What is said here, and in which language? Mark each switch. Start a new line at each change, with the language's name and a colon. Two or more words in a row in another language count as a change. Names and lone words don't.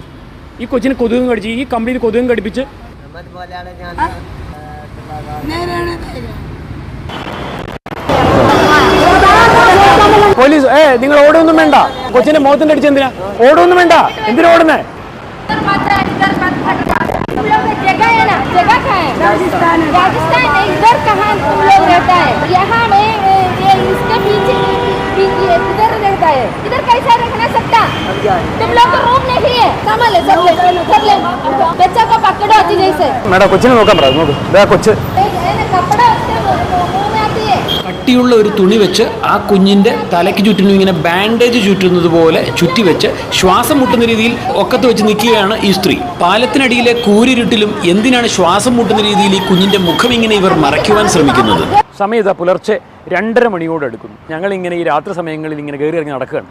Malayalam: ഈ കൊച്ചിനെ കൊതുകും കടിച്ച്, ഈ കമ്പനിയിൽ കൊതുകും കടിപ്പിച്ച് പോലീസ് നിങ്ങൾ ഓടൊന്നും വേണ്ട. കൊച്ചിന്റെ മുഖത്തിന്റെ അടിച്ച് എന്തിനാ? ഓടൊന്നും വേണ്ട. എന്തിനാ ഓടുന്നേ?
Hindi: इधर कैसा रखना सकता? तुम लोग को रूम नहीं है. सामान ले, सब ले. बच्चा को पकड़ो अच्छी जैसे.
Malayalam: മേഡം കൊച്ചിനെ നോക്കാൻ പറ. നോക്ക്, ഇതാ കൊച്ച്.
Hindi: कपड़ा उसके मुंह में आती है.
Malayalam: കട്ടിയുള്ള ഒരു തുണി വെച്ച് ആ കുഞ്ഞിന്റെ തലയ്ക്ക് ചുറ്റിനും ഇങ്ങനെ ബാൻഡേജ് ചുറ്റുന്നത് പോലെ ചുറ്റിവെച്ച് ശ്വാസം മുട്ടുന്ന രീതിയിൽ ഒക്കത്ത് വെച്ച് നിൽക്കുകയാണ് ഈ സ്ത്രീ. പാലത്തിനടിയിലെ കൂരിരുട്ടിലും എന്തിനാണ് ശ്വാസം മുട്ടുന്ന രീതിയിൽ ഈ കുഞ്ഞിന്റെ മുഖം ഇങ്ങനെ ഇവർ മറയ്ക്കുവാൻ ശ്രമിക്കുന്നത്? സമയത്ത് പുലർച്ചെ 2:30 മണിയോട് എടുക്കുന്നു. ഞങ്ങളിങ്ങനെ ഈ രാത്രി സമയങ്ങളിൽ ഇങ്ങനെ കയറി ഇറങ്ങി നടക്കുകയാണ്.